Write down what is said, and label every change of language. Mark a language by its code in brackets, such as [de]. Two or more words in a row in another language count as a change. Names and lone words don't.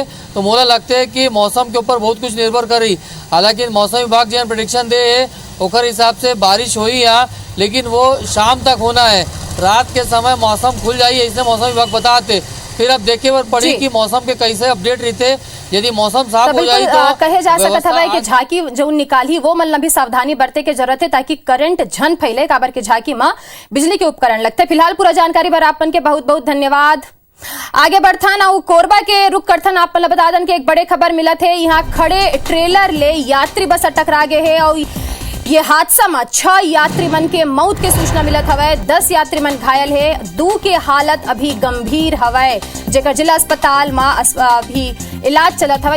[hne] तो मोला लगते है कि मौसम के ऊपर बहुत कुछ निर्भर करी। हालांकि मौसम विभाग जो प्रेडिक्शन दे है ओकर हिसाब से बारिश हुई यहाँ, लेकिन वो शाम तक होना है, रात के समय मौसम खुल जाइए, इसलिए मौसम विभाग बताते। फिर अब देखे पर पड़ी कि मौसम के कैसे अपडेट रहते। यदि मौसम साफ हो जाए तो कहे जा सकता है कि झांकी जो निकाली वो मतलब भी सावधानी बरते के जरूरत है, ताकि करंट झन फैले, काबर के झांकी में बिजली के उपकरण लगते। फिलहाल पूरा जानकारी पर आपन के बहुत बहुत धन्यवाद। आगे बढ़थन और कोरबा के रुख करथन। आप बता दन के एक बड़े खबर मिला थे, यहाँ खड़े ट्रेलर ले यात्री बस टकरा गए है और ये हादसा में 6 यात्री मन के मौत के सूचना मिलत हवे, 10 यात्री मन घायल है, 2 के हालत अभी गंभीर हवे, जेकर जिला अस्पताल में अभी इलाज चलत हवे।